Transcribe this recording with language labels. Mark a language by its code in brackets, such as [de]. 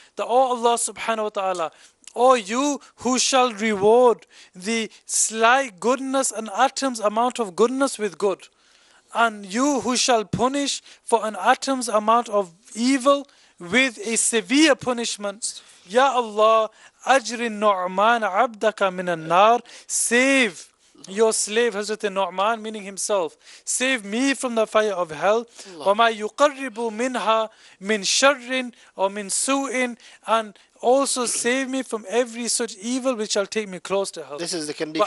[en] That, oh Allah subhanahu wa ta'ala, oh you who shall reward the slight goodness, an atom's amount of goodness with good, and you who shall punish for an atom's amount of evil with a severe punishment. [ar] Ya Allah, أَجْرِ النُّعْمَانَ عَبْدَكَ مِنَ النَّارِ. [en] Save your slave Hazrat Nu'man, meaning himself, save me from the fire of hell. [ar] وَمَا يُقَرِّبُ مِنْهَا مِنْ شَرٍّ [en] or [ar] مِنْ سُوءٍ, [en] and also save me from every such evil which shall take me close to hell. This is the condition.